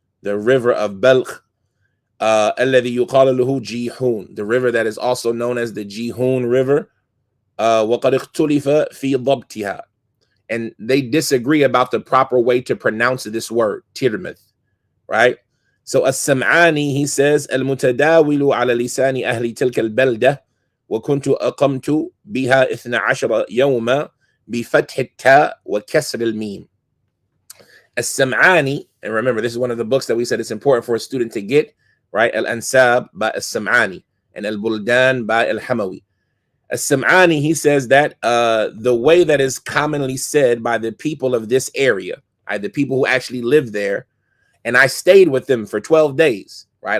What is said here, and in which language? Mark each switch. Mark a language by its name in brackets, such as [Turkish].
[English] The river of Belk, [Arabic] الذي يقال له جيحون, [English] the river that is also known as the Jihun River. [Arabic] وقد اختلف في ضبطها. [English] And they disagree about the proper way to pronounce this word, Tirmidh, right? So As-Sam'ani, he says, [Arabic] المتداول على لسان أهل تلك البلدة وكنت أقمت بها 12 يوما بفتح التاء وكسر الميم. [English] As-Sam'ani, and remember, this is one of the books that we said it's important for a student to get, right? Al-Ansab by As-Sam'ani and Al-Buldan by Al-Hamawi. As-Sam'ani, he says that the way that is commonly said by the people of this area, right, the people who actually live there, and I stayed with them for 12 days, right?